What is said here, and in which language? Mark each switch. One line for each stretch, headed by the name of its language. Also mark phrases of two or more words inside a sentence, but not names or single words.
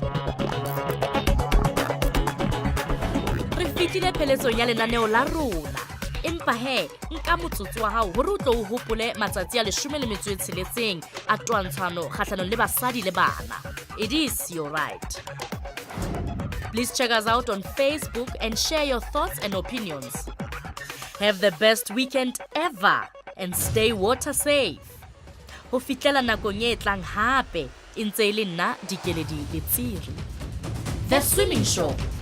Southern Sotho: Re fitile pheletsong ya lenaneo la rona. Empa he, nka motsotso wa hao hore o tlo o hopole matsatsi a 16 a twantshano kgahlanong le basadi le bana.
English: It is your right. Please check us out on Facebook and share your thoughts and opinions. Have the best weekend ever and stay water safe.
Southern Sotho: Ho fitlela nakong e tlang hape e ntse e le nna Dikeledi Letsiri.
English: The Swimming Show.